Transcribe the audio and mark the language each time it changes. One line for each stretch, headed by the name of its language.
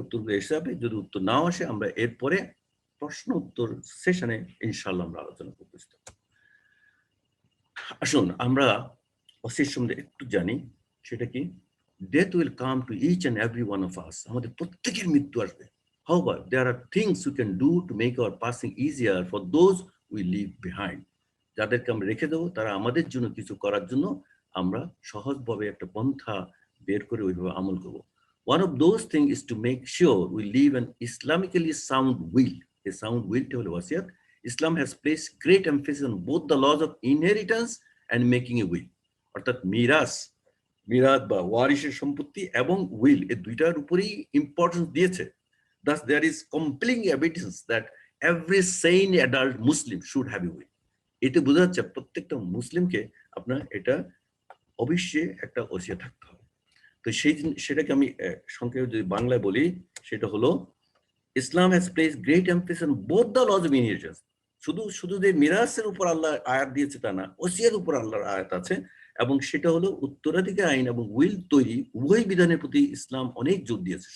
Bangla: উত্তরগুলো এসে যাবে, যদি উত্তর নাও আসে আমরা এরপরে প্রশ্ন উত্তর সেশনে ইনশাআল্লাহ আমরা আলোচনা করব। আসুন আমরা ওসিয়ার সম্বন্ধে একটু জানি। সেটা কি?
English: Death will come to each and every one of us.
Bangla: আমাদের প্রত্যেকের মৃত্যু আসবে।
English: However, there are things we can do to make our passing easier for those we leave behind.
Bangla: যাদেরকে আমরা রেখে দেবো, তারা আমাদের জন্য কিছু করার জন্য আমরা সহজভাবে একটা পন্থা বের করে ওইভাবে আমল করব।
English: One of those things is to make sure we live an Islamically sound will. A sound will হলো ওয়াসিয়াত। Islam has placed great emphasis on both the laws of inheritance and making a will.
Bangla: অর্থাৎ মিরাথ বা ওয়ারিশের সম্পত্তি এবং will, এই দুইটার উপরেই importance দিয়েছে। Thus, there is compelling evidence that every sane adult Muslim should have a will. এতে বোঝা যাচ্ছে প্রত্যেকটা মুসলিমকে আপনার এটা অবশ্যই একটা ওসিয়া থাকতে হবে। তো সেটাকে আমি সংক্ষেপে যদি বাংলায় বলি, সেটা হলো,
English: Islam has placed great emphasis on both the laws of inheritance.
Bangla: শুধু যে মিরাসের উপর আল্লাহ আয়াত দিয়েছে তা না, ওসিয়ার উপর আল্লাহর আয়াত আছে, এবং সেটা হলো উত্তরাধিকার আইন এবং উইল তৈরি, উভয় বিধানের প্রতি ইসলাম অনেক জোর দিয়েছে।